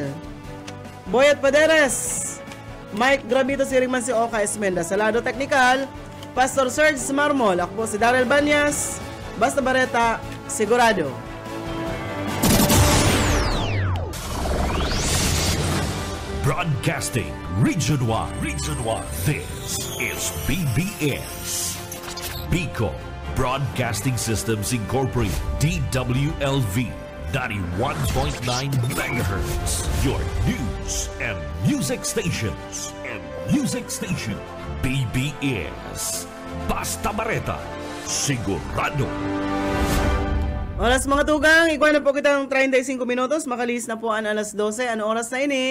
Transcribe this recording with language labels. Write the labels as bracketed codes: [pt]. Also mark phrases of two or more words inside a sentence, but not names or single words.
[bik] Boyet Paderes, Mike Gravito, si Riman si Oka Esmenda. Sa lado teknikal, Pastor Serge Marmol. Ako po si Daryl Banyas. Basta bareta, sigurado. [en] Broadcasting Region 1. This is BBS. Bicol Broadcasting Systems Incorporated, DWLV, 91.9 megahertz. Your news and music stations. [bik] BBS. Basta Bareta, sigurado. Oras mga tugang, ikuha na po kitang 35 minutos. Makalis na po ang alas 12. Ano oras na ini?